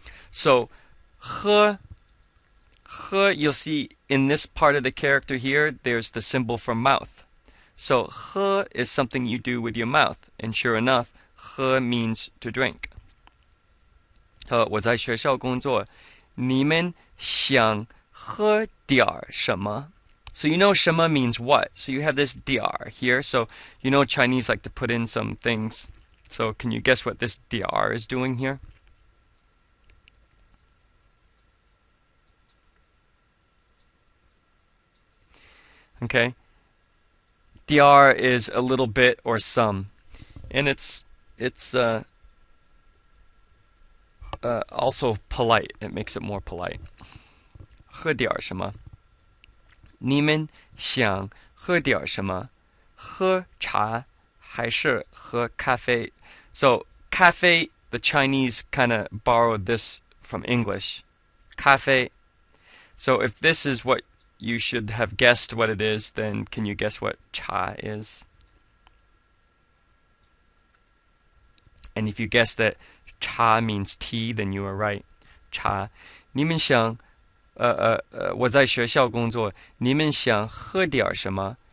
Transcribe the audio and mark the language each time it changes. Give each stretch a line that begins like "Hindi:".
English: So, he, you'll see in this part of the character here, there's the symbol for mouth. So, he is something you do with your mouth. And sure enough, he means to drink.
Chinese: 我在学校工作，你们想喝点儿什么?
English: So you know 什么 means what. So you have this 点儿 here. So you know Chinese like to put in some things. So can you guess what this 点儿 is doing here? Okay. 点儿 is a little bit or some. And it's also polite. It makes it more polite.
Chinese: 喝点儿什么?你们想喝点什么? 喝茶还是喝咖啡?
English: So, 咖啡, the Chinese kind of borrowed this from English.
Chinese: 咖啡.
English: So, if this is what you should have guessed what it is, then can you guess what cha is? And if you guess that cha means tea, then you are right.
Chinese: Cha. 你们想我在学校工作，你们想喝点什么？